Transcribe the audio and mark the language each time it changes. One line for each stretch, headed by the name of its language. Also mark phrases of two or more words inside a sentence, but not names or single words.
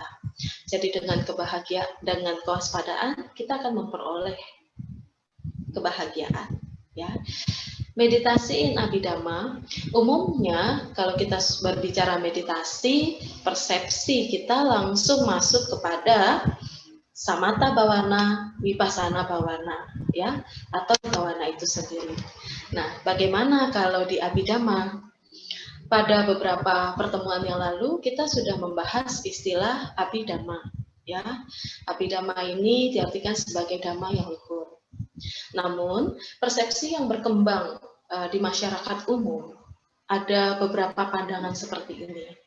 Indonesian: Jadi dengan kewaspadaan kita akan memperoleh kebahagiaan. Ya. Meditasi in Abhidhamma, umumnya kalau kita berbicara meditasi, persepsi kita langsung masuk kepada
Pali: samatha bhavana, vipassana bhavana,
Indonesian: ya, atau bhavana itu sendiri. Nah, bagaimana kalau di Abhidhamma? Pada beberapa pertemuan yang lalu kita sudah membahas istilah Abhidhamma, ya. Abhidhamma ini diartikan sebagai dhamma yang luhur. Namun, persepsi yang berkembang di masyarakat umum ada beberapa pandangan seperti ini.